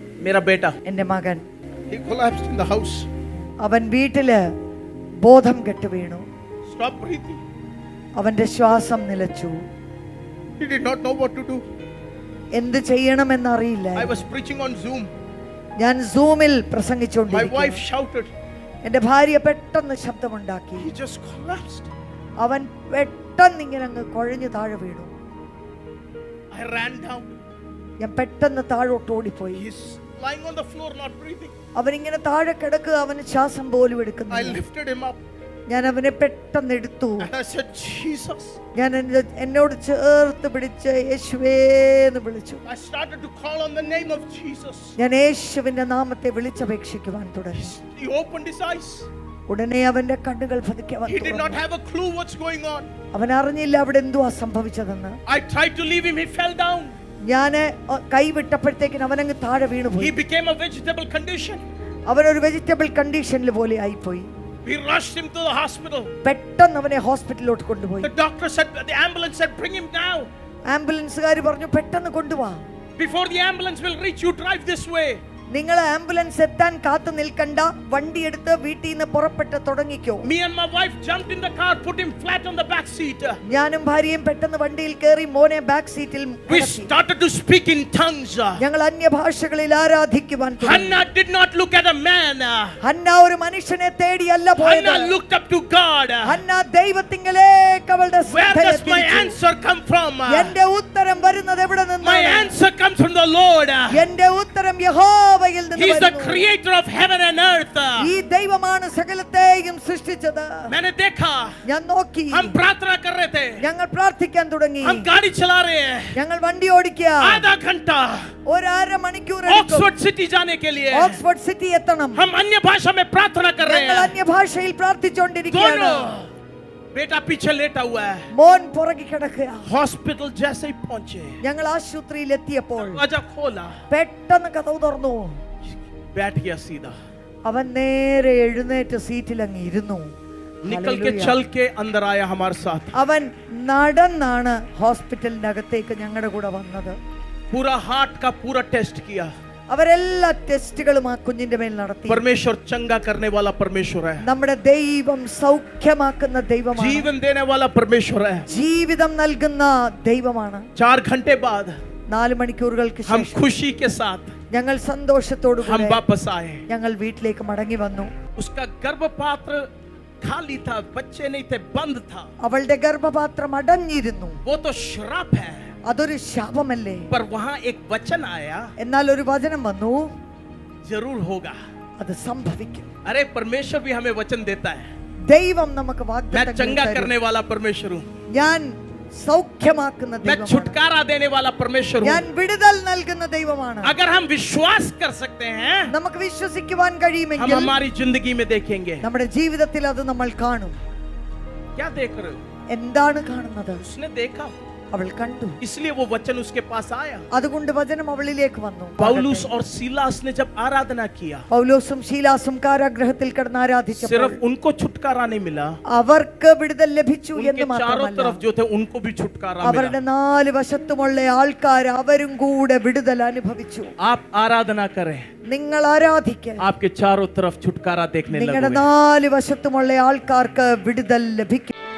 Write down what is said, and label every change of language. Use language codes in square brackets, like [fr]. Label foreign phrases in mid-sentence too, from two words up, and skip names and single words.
[hi] मेरा बेटा, [ml] എന്റെ മകൻ [en] he collapsed in the house. [ml] അവൻ വീട്ടില് ബോധം കെട്ട് വീണു. [en] Stopped breathing. [ml] അവന്റെ ശ്വാസം നിലച്ചു. [en] He did not know what to do. [ml] എന്ത് ചെയ്യണമെന്നറിയില്ല. [en] I was preaching on Zoom. [ml] ഞാൻ സൂമിൽ [en] My [ml] പ്രസംഗിച്ചുകൊണ്ടിരിക്കുന്നു. [en] wife shouted. [ml] എന്റെ ഭാര്യ പെട്ടെന്ന് ശബ്ദമുണ്ടാക്കി. [en] He just collapsed. [ml] അവൻ പെട്ടെന്ന് ഇങ്ങനെ അങ്ങ് കുഴഞ്ഞു താഴെ വീണു. [en] I ran down. [ml] ഞാൻ പെട്ടെന്ന് താഴോട്ട് ഓടിപ്പോയി. [en] He's lying on the floor, not breathing. [ml] അവനിങ്ങനെ താഴെ കിടക്കുക, അവന് ശ്വാസം പോലും [en] I [ml] എടുക്കുന്നില്ല. [en] lifted him up [ml] ഞാൻ അവനെ പെട്ടെന്ന് എടുത്തു. [en] and I said, Jesus. [ml] ഞാൻ എന്നോട് ചേർത്ത് പിടിച്ച് യേശുവേ എന്ന് വിളിച്ചു. [en] I started to call on the name of Jesus. [ml] ഞാൻ യേശുവിന്റെ നാമത്തെ വിളിച്ചപേക്ഷിക്കുവാൻ തുടങ്ങി. [en] He opened his eyes. [ml] ഉടനെ അവന്റെ കണ്ണുകൾ പതുക്കെ [en] He did not have a clue what's going on. [ml] അവൻ അറിഞ്ഞില്ല അവിടെ എന്തുവാ സംഭവിച്ചതെന്ന്. [en] I tried to leave him. He fell down. [ml] ഞാന് കൈവിട്ടപ്പോഴത്തേക്കിന് അവനങ്ങ് താഴെ [en] He [ml] വീണുപോയി. [en] became a vegetable condition. [ml] അവനൊരു [en] vegetable condition [ml] പോലെ ആയിപ്പോയി. [en] We rushed him to the hospital. [ml] പെട്ടെന്ന് അവനെ ഹോസ്പിറ്റലിലോട്ട് കൊണ്ടുപോയി. [en] The doctor said, the ambulance said, bring him now. [ml] ആംബുലൻസുകാർ പറഞ്ഞു പെട്ടെന്ന് കൊണ്ടുപോവാ. [en] Before the ambulance will reach you, drive this way. [ml] നിങ്ങൾ ആംബുലൻസ് എത്താൻ കാത്തു നിൽക്കണ്ട, വണ്ടി എടുത്ത് വീട്ടിൽ നിന്ന് പുറപ്പെട്ട് തുടങ്ങിക്കോ. [en] Me and my wife jumped in the car, put him flat on the back seat. [ml] ഞാനും ഭാര്യയും പെട്ടെന്ന് വണ്ടിയിൽ കയറി മോനെ [en] back seat We started to speak in tongues. [ml] ഞങ്ങൾ അന്യഭാഷകളിൽ ആരാധിക്കുവാൻ തുടങ്ങി. [en] Hannah did not look at a man. [ml] ഹന്ന ഒരു മനുഷ്യനെ തേടിയല്ല പോയത്. [en] Hannah looked up to God. [ml] ഹന്ന ദൈവത്തിങ്കലേക്ക് അവളുടെ [en] Where [ml] ശ്രദ്ധയെ [en] does my [ml] തിരിച്ചു. [en] answer come from? [ml] എന്റെ ഉത്തരം വരുന്നത് എവിടെ [en] My [ml] നിന്നാണ്? [en] answer comes from the Lord. [ml] എന്റെ ഉത്തരം യഹോവയിൽ നിന്ന് [en] He is the [ml] വരുന്നു. [en] creator of heaven and earth. [ml] ഈ ദൈവമാണ് സകലത്തെയും സൃഷ്ടിച്ചത്. [hi] मैंने देखा. [ml] ഞാൻ നോക്കി. [hi] हम प्रार्थना कर रहे थे. [ml] ഞങ്ങൾ പ്രാർത്ഥിക്കാൻ തുടങ്ങി. [hi] हम गाड़ी चला रहे हैं. [ml] ഞങ്ങൾ വണ്ടി ഓടിക്കുക. [hi] आधा घंटा [ml] ഒരു അരമണിക്കൂർ എടുക്കും. [hi] ऑक्सफोर्ड सिटी जाने के लिए [ml] ഓക്സ്ഫോർഡ് സിറ്റി എത്തണം. [hi] हम अन्य भाषा में प्रार्थना कर रहे [ml] ഞങ്ങൾ [hi] हैं. [ml] അന്യഭാഷയിൽ പ്രാർത്ഥിച്ചുകൊണ്ടിരിക്കുകയാണ്. [hi] दोनों बेटा पीछे लेटा हुआ है. [ml] മോൻ പുറകെ കിടക്കുക. [hi] हॉस्पिटल जैसे ही पहुंचे, [ml] ഞങ്ങൾ ആശുപത്രിയിൽ എത്തിയപ്പോൾ [hi] दरवाजा खोला, [ml] പെട്ടെന്ന് കതവ് തുറന്നു. [hi] बैठ गया सीधा. [ml] അവൻ നേരെ എഴുന്നേറ്റ് സീറ്റിൽ അങ്ങ് ഇരുന്നു. [hi] निकल के [ml] ഹല്ലേലൂയ. [hi] चल के अंदर आया हमारे साथ. [ml] അവൻ നടന്നാണ് ഹോസ്പിറ്റലിനകത്തേക്ക് ഞങ്ങളുടെ കൂടെ വന്നത്. [hi] पूरा हार्ट का पूरा टेस्ट किया. [ml] അവരെല്ലാ ടെസ്റ്റുകളും ആ കുഞ്ഞിന്റെ മേൽ നടത്തി. [hi] परमेश्वर चंगा करने वाला परमेश्वर है. [ml] നമ്മുടെ ദൈവം സൗഖ്യമാക്കുന്ന ദൈവമാണ്. [hi] जीवन देने वाला परमेश्वर है. [ml] ജീവിതം നൽകുന്ന ദൈവമാണ്. [hi] 4 घंटे बाद [ml] 4 മണിക്കൂറുകൾക്ക് [hi] हम [ml] ശേഷം [hi] खुशी के साथ [ml] ഞങ്ങൾ സന്തോഷത്തോടു [hi] हम [ml] കൂടെ [hi] वापस आए. [ml] ഞങ്ങൾ വീട്ടിലേക്ക് മടങ്ങി വന്നു. [hi] उसका गर्भपात्र खाली था, बच्चे नहीं थे, बंद था. [ml] അവളുടെ ഗർഭപാത്രം അടഞ്ഞിരുന്നു. [hi] वो तो श्राप है. [ml] അതൊരു ശാപമല്ലേ? [hi] पर वहां एक वचन आया, [ml] എന്നാൽ ഒരു വചനം വന്നു, [hi] जरूर होगा. [ml] അത് സംഭവിക്കും. [hi] अरे परमेश्वर भी हमें वचन देता है. [ml] ദൈവം നമുക്ക് [hi] मैं [ml] വാഗ്ദത്തങ്ങൾ [hi] चंगा [ml] തരും. [hi] करने वाला परमेश्वर हूँ. [ml] ഞാൻ സൗഖ്യമാക്കുന്ന [hi] मैं [ml] ദൈവമാണ്. [hi] छुटकारा देने वाला परमेश्वर [ml] ഞാൻ [hi] हूँ. [ml] വിടുതൽ നൽകുന്ന ദൈവമാണ്. [hi] अगर हम विश्वास कर सकते हैं, [ml] നമുക്ക് വിശ്വസിക്കുവാൻ [hi] हम [ml] കഴിയുമെങ്കിൽ [hi] हमारी जिंदगी में देखेंगे. [ml] നമ്മുടെ ജീവിതത്തിൽ അത് നമ്മൾ കാണും. [hi] क्या देख रहे हो? [ml] എന്താണ് കാണുന്നത്? [hi] उसने देखा, [ml] അവൾ കണ്ടു. [hi] इसलिए वो वचन उसके पास आया. [ml] അതുകൊണ്ട് വചനം അവളിലേക്ക് വന്നു. [hi] पौलुस और सीलास ने जब आराधना किया, [ml] പൗലോസും ശീലാസും കാരാഗൃഹത്തിൽ കിടന്ന് ആരാധിച്ചപ്പോൾ [hi] सिर्फ उनको छुटकारा नहीं मिला, [ml] അവർക്ക് വിടുതൽ ലഭിച്ചു [hi] उनके [ml] എന്ന് [hi] चारों [ml] മാത്രമല്ല, [hi] तरफ जो थे उनको भी छुटकारा [ml] അവരുടെ [hi] मिला. [ml] 4 വശത്തുമുള്ള ആൾക്കാർ അവരും കൂടെ വിടുതൽ അനുഭവിച്ചു. [hi] आप आराधना करें, [ml] നിങ്ങൾ ആരാധിക്കുക. [hi] आपके चारों तरफ छुटकारा देखने [ml] നിങ്ങളുടെ [hi] लगे. [ml] 4 വശത്തുമുള്ള ആൾക്കാർക്ക് വിടുതൽ ലഭിക്കും.